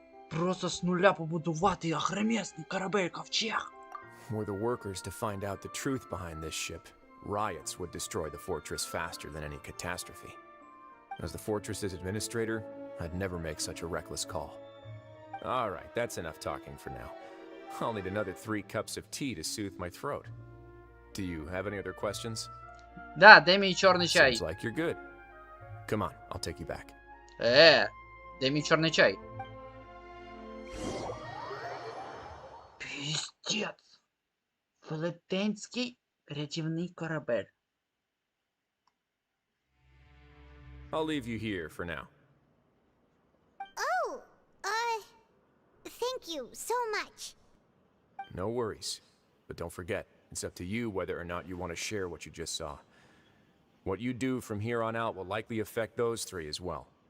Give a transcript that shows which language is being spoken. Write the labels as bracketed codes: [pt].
[uk] Просто з нуля побудувати агромісний корабель ковчег. [en] Were the workers to find out the truth behind this ship, riots would destroy the fortress faster than any catastrophe. As the fortress's administrator, I'd never make such a reckless call. All right, that's enough talking for now. I'll need another 3 cups of tea to soothe my throat. Do you have any other questions? [uk] Да, де мій чорний чай? [en] Seems like you're good. Come on, I'll take you back. [uk] Де мій чорний чай? Піздець. Велетенський рятівний корабель. [en] I'll leave you here for now. Oh, thank you so much. No worries. But don't forget, it's up to you whether or not you want to share what you just saw. What you do from here on out will likely affect those 3 as well.